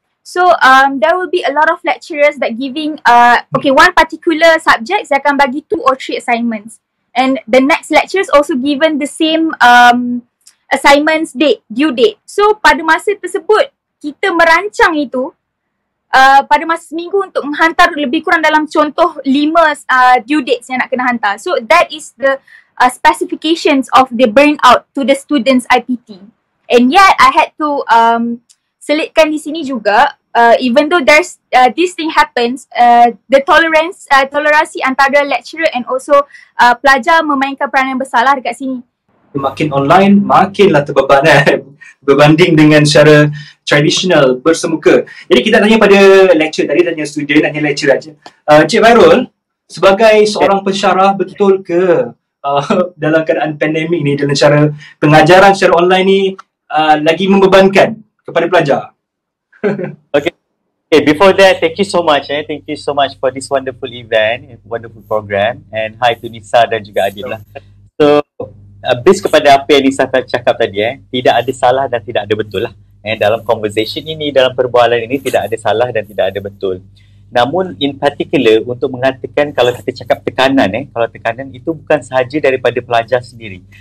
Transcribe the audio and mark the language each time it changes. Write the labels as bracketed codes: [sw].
[en] So there will be a lot of lecturers that giving one particular subject [ms] saya akan bagi [en] 2 or 3 assignments, and the next lecturers also given the same assignments due date. [ms] So pada masa tersebut kita merancang itu pada masa seminggu untuk menghantar lebih kurang dalam contoh 5 [en] due dates [ms] yang nak kena hantar. [en] So that is the specifications of the burnout to the students IPT. And yet I had to [ms] selitkan di sini juga, [en] even though there's this thing happens, the [ms] toleransi antara [en] lecturer and also [ms] pelajar memainkan peranan besar lah dekat sini. makin online, makinlah terbeban berbanding dengan secara tradisional bersemuka. Jadi kita tanya pada lecturer, tadi tanya student, tanya lecturer aja. Cik Fairul, sebagai seorang pensyarah, betul ke dalam keadaan pandemik ni, dalam cara pengajaran secara online ni lagi membebankan kepada pelajar? [en] Okay, before that, thank you so much. Thank you so much for this wonderful event, wonderful program. And hi to Nisa [ms] dan juga [en] Adil lah. So, based [ms] kepada apa yang Nisa cakap tadi, tidak ada salah dan tidak ada betul lah. Dalam [en] conversation [ms] ini, dalam perbualan ini, tidak ada salah dan tidak ada betul. Namun, [en] in particular, [ms] untuk mengatakan kalau kita cakap tekanan, kalau tekanan itu bukan sahaja daripada pelajar sendiri.